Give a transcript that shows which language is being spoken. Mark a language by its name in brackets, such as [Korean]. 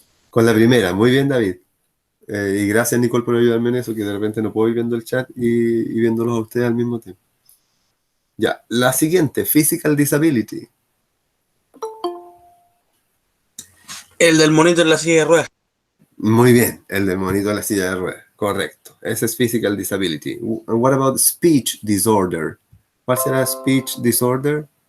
[Spanish] Con la primera, muy bien, David. Y gracias, Nicole, por ayudarme en eso, que de repente no puedo ir viendo el chat y viéndolos a ustedes al mismo tiempo. Ya, la siguiente, Physical Disability. El del monito en la silla de ruedas. Muy bien, el del monito de la silla de ruedas, correcto. Ese es Physical Disability. [English] And what about Speech Disorder? [Spanish] ¿Cuál será Speech Disorder?